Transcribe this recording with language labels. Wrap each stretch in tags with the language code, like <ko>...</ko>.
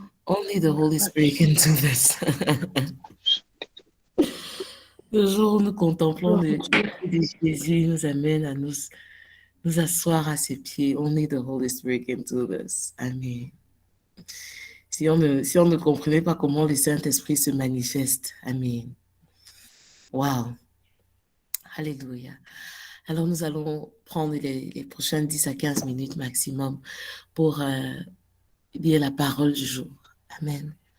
<en>Only the Holy Spirit can do this.</en> <fr>Le jour où nous contemplons le Jésus, nous amène à nous asseoir à ses pieds.</fr> <en>Only the Holy Spirit can do this. Amen.</en> <fr>Si on ne comprenait pas comment le Saint-Esprit se manifeste. Amen. Wow. Alléluia. Alors, nous allons prendre les prochaines 10 à 15 minutes maximum pour lire la parole du jour. Amen.</fr>